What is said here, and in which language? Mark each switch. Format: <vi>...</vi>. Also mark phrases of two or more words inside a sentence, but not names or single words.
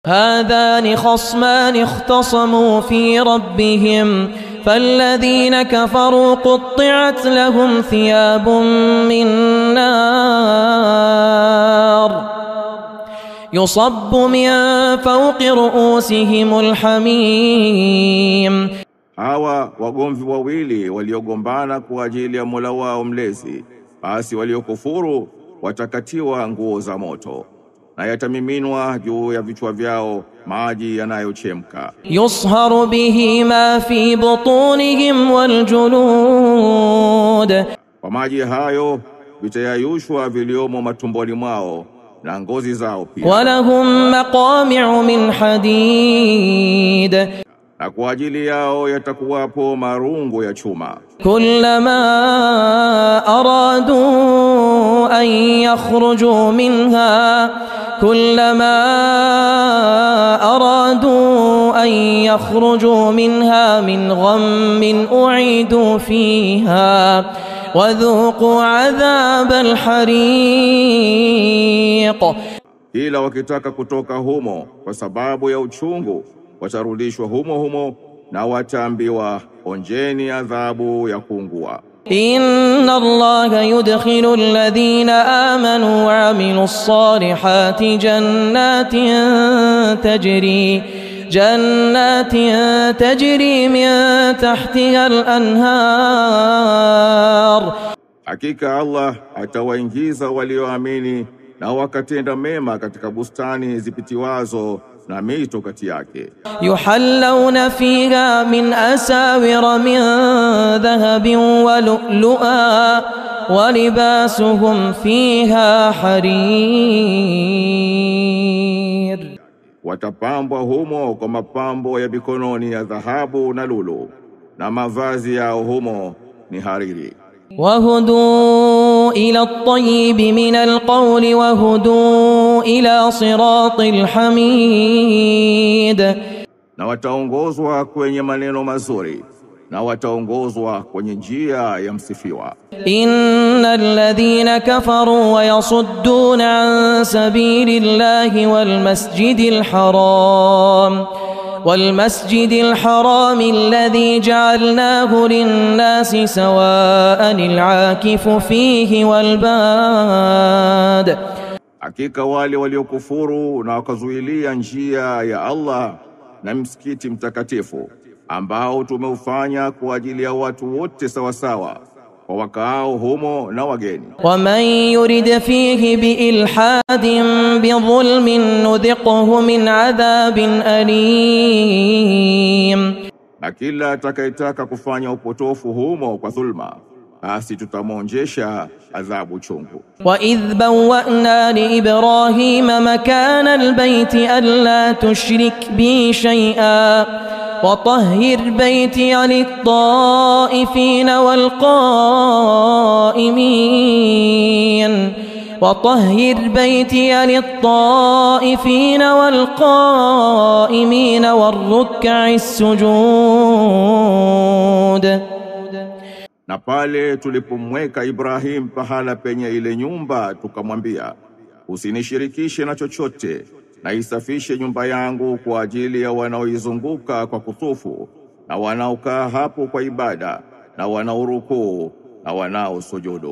<ar>هذان خصمان اختصموا في ربهم فالذين كفروا قطعت لهم ثياب من نار يصب من فوق رؤوسهم الحميم.</ar> <sw>Hawa wagomvi wawili waliogombana kwa ajili ya Mola wao mlezi, basi waliokufuru watakatiwa nguo za moto na yatamiminwa juu ya vichwa vyao maji yanayochemka.</sw> <ar>يصهر به ما في بطونهم والجلود,</ar> <sw>kwa maji hayo vitayayushwa viliomo matumboni mwao na ngozi zao pia.</sw> <ar>ولهم مقامع من حديد,</ar> <sw>na kwa ajili yao yatakuwapo marungu ya chuma.</sw> <ar>كلما أرادوا أن يخرجوا منها كلما أرادوا أن يخرجوا منها من غم أعيدوا فيها وذوقوا عذاب الحريق.</ar> <sw>Ila wakitaka kutoka humo kwa sababu ya uchungu watarudishwa humo humo na wataambiwa onjeni adhabu ya kuungua.</sw> <ar>إن الله يدخل الذين آمنوا وعملوا الصالحات جنات تجري من تحتها الأنهار.</ar> <sw>Hakika Allah atawaingiza walioamini na wakatenda mema katika bustani zipitiwazo na mito kati yake.</sw> <ar>يحلون فيها من أساور من ذهب ولؤلؤا ولباسهم فيها حرير.</ar> <sw>Watapambwa humo kwa mapambo ya mikononi ya dhahabu na lulu, na mavazi yao humo ni hariri.</sw> <ar>وهدوا إلى الطيب من القول وهدوا إلى صراط الحميد.</ar> <sw>Na wataongozwa kwenye maneno mazuri na wataongozwa kwenye njia ya msifiwa.</sw> <ar>إن الذين كفروا ويصدون عن سبيل الله والمسجد الحرام الذي جعلناه للناس سواء العاكف فيه والباد.</ar> <sw>Hakika wale waliokufuru na wakazuilia njia ya Allah na msikiti mtakatifu ambao tumeufanya kwa ajili ya watu wote sawasawa, kwa wakaao humo na wageni.</sw> <ar>ومن يرد فيه بإلحاد بظلم نذقه من عذاب أليم.</ar> <sw>Na kila atakayetaka kufanya upotofu humo kwa dhulma, basi tutamuonjesha adhabu chungu.</sw> <ar>وإذ بوأنا لإبراهيم مكان البيت ألا تشرك بي شيئا وطهر بيتي للطائفين والقائمين والركع السجود.</ar> <sw>Na pale tulipomweka Ibrahim pahala penye ile nyumba tukamwambia, usinishirikishe na chochote, na isafishe nyumba yangu kwa ajili ya wanaoizunguka kwa kutufu na wanaokaa hapo kwa ibada na wanaorukuu na wanaosujudu.</sw>